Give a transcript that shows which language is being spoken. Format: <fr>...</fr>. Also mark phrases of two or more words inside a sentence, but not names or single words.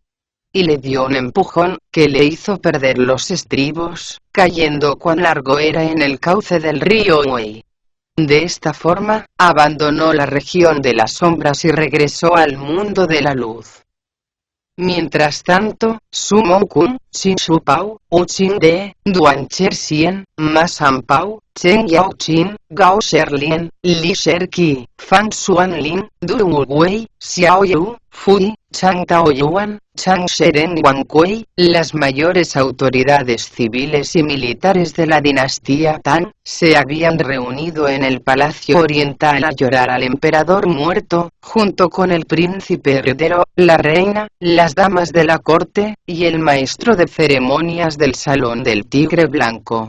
<es>Y le dio un empujón, que le hizo perder los estribos, cayendo cuán largo era en el cauce del río Wei. De esta forma, abandonó la región de las sombras y regresó al mundo de la luz. Mientras tanto, Su Mou-kun, Qin Shu Pao, Wu Qin De, Duan Cherxien, Ma San Pao, Chen Yao Qin, Gao Sherlien, Li Sherqi, Fan Xuan Lin, Du Wu Wei, Xiao Yu, Fui, Chang Tao Yuan, Chang Sheren Wang Kuei, las mayores autoridades civiles y militares de la dinastía Tang, se habían reunido en el Palacio Oriental a llorar al emperador muerto, junto con el príncipe heredero, la reina, las damas de la corte, y el maestro de ceremonias del Salón del Tigre Blanco.</es>